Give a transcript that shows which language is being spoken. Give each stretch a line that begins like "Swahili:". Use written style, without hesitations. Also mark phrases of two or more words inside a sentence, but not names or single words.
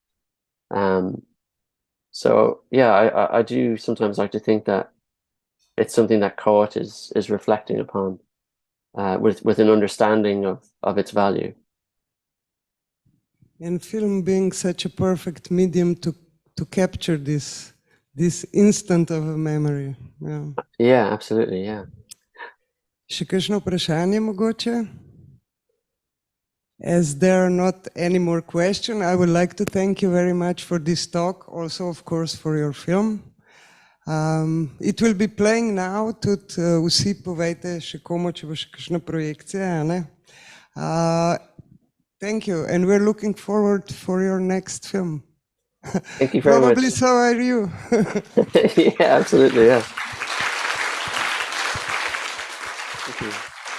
English: So yeah, I do sometimes like to think that it's something that Coet is reflecting upon with an understanding of its value. And film being such a perfect medium to capture this this instant of a memory. Yeah. Yeah, absolutely, yeah.
Slovenian: Še kakšno vprašanje mogoče?
English: As there are not any more questions, I would like to thank you very much for this talk, also of course for your film. It will be playing now,
Slovenian: tudi vsi povejte še komu, če bo še kakšna projekcija, a ne?
English: Thank you, and we're looking forward for your next film. Thank you very Probably much. so are you. Yeah, absolutely, yeah. Thank you.